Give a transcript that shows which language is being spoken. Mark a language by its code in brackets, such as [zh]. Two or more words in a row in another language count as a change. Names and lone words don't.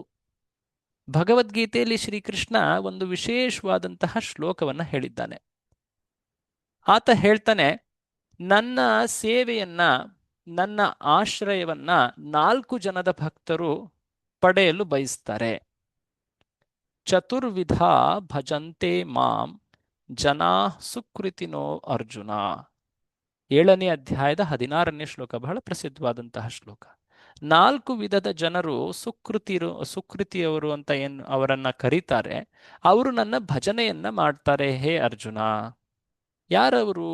[kn] ಭಗವದ್ಗೀತೆಯಲ್ಲಿ ಶ್ರೀಕೃಷ್ಣ ಒಂದು ವಿಶೇಷವಾದಂತಹ ಶ್ಲೋಕವನ್ನ ಹೇಳಿದ್ದಾನೆ. ಆತ ಹೇಳ್ತಾನೆ, ನನ್ನ ಸೇವೆಯನ್ನ, ನನ್ನ ಆಶ್ರಯವನ್ನ 4 ಜನದ ಭಕ್ತರು ಪಡೆಯಲು ಬಯಸ್ತಾರೆ. [sa] ಚತುರ್ವಿಧ ಭಜಂತೆ ಮಾಂ ಜನಾ ಸುಕೃತಿನೋ ಅರ್ಜುನ. [kn] 7ನೇ ಅಧ್ಯಾಯದ 16ನೇ ಶ್ಲೋಕ, ಬಹಳ ಪ್ರಸಿದ್ಧವಾದಂತಹ ಶ್ಲೋಕ. 4 ವಿಧದ ಜನರು ಸುಕೃತಿಯವರು ಅಂತ ಏನು ಅವರನ್ನ ಕರೀತಾರೆ, ಅವರು ನನ್ನ ಭಜನೆಯನ್ನ ಮಾಡ್ತಾರೆ ಹೇ ಅರ್ಜುನ. ಯಾರವರು?